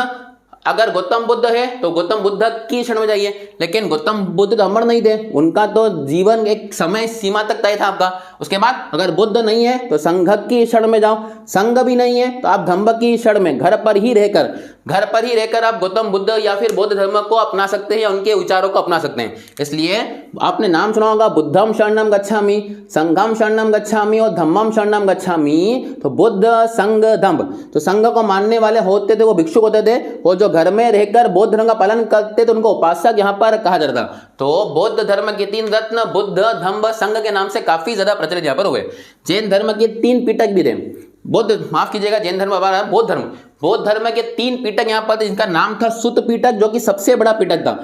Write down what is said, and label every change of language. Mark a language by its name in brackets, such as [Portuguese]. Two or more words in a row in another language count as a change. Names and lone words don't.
[Hindi] अगर गौतम बुद्ध है तो गौतम बुद्ध की शरण में जाइए, लेकिन गौतम बुद्ध तो अमर नहीं थे, उनका तो जीवन एक समय सीमा तक तय था आपका। उसके बाद अगर बुद्ध नहीं है तो संघ की शरण में जाओ, संघ भी नहीं है तो आप धम्म की शरण में घर पर ही रहकर आप गौतम बुद्ध या फिर बौद्ध धर्म को अपना सकते हैं या उनके विचारों को अपना सकते हैं। इसलिए आपने नाम सुना होगा, [Pali] बुद्धम शरणम गच्छामि, संघम शरणम गच्छामि और धम्मम शरणम गच्छामि। [Hindi] तो बुद्ध, संघ, धम्म, तो संघ को मानने वाले होते थे वो भिक्षुक होते थे, और जो घर में रहकर बौद्ध धर्म का पालन करते तो उनको उपासक यहाँ पर कहा जाता था। तो बौद्ध धर्म के तीन रत्न बुद्ध, धम्म, संघ के नाम से काफी ज्यादा प्रचलित यहाँ पर हुए। जैन धर्म के तीन पिटक भी थे, जैन धर्म, बौद्ध धर्म के तीन पिटक यहाँ पर, जिनका नाम था सुत पिटक, जो कि सबसे बड़ा पिटक था।